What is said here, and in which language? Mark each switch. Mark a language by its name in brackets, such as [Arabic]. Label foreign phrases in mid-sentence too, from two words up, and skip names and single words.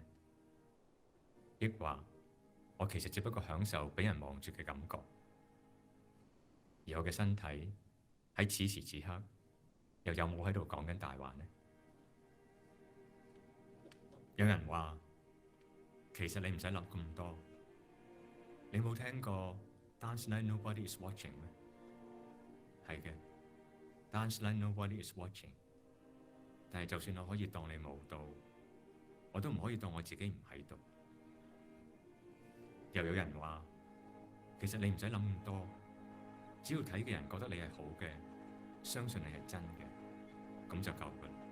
[Cantonese] 抑或我其實只不過享受俾人望住嘅感覺，而我嘅身體喺此時此刻又有冇喺度講緊大話呢？有人話，其實你唔使諗咁多。你冇聽過 [English] Dance like nobody is watching [Cantonese] 咩？係嘅 ， [English] Dance like nobody is watching。 [Cantonese] 但係就算我可以當你冇到，我都唔可以當我自己唔喺度。又有人話，其實你唔使諗咁多，只要睇嘅人覺得你係好嘅，相信你係真嘅，咁就夠㗎啦。